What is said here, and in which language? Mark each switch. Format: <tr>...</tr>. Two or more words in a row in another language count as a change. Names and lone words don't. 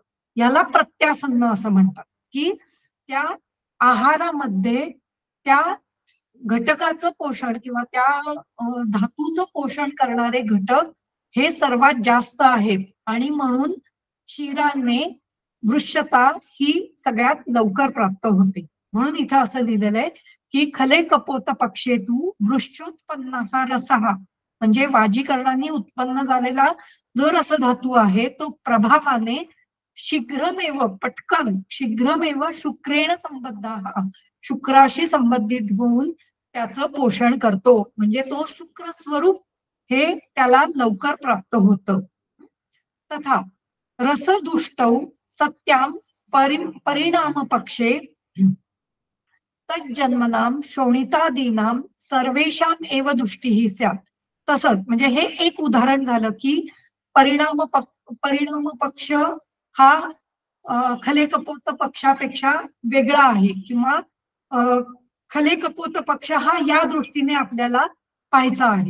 <mr>याला प्रत्यासन्न असं म्हणतात, की त्या आहारामध्ये त्या घटकाचं पोषण किंवा त्या धातूचं पोषण करणारे घटक हे सर्वात जास्त आहेत आणि म्हणून क्षीराने वृक्षता ही सगळ्यात लवकर प्राप्त होते. म्हणून इथं असं लिहिलेलं आहे की</mr> <sa>खले कपोत पक्षेतू वृश्चोत्पन्न हा रसहा,</sa> <mr>म्हणजे वाजीकरणाने उत्पन्न झालेला जो रसधातू आहे तो प्रभावाने शीघ्रमेव, पटकन,</mr> <sa>शीघ्रमेव शुक्रेण संबद्ध,</sa> <mr>शुक्राशी संबंधित होऊन त्याचं पोषण करतो, म्हणजे तो शुक्र स्वरूप हे त्याला लवकर प्राप्त होतं.</mr> <sa>तथा रसदुष्टौ सत्याम परिणाम पक्षे तज्जन्मनाम शोणितादीनाम सर्वेषाम एव दृष्टीः स्यात्.</sa> <mr>तसंच म्हणजे हे एक उदाहरण झालं की परिणाम पक्ष हा खले कपोत पक्षापेक्षा वेगळा आहे, किंवा खले कपोत पक्ष हा या दृष्टीने आपल्याला पाहायचा आहे.</mr>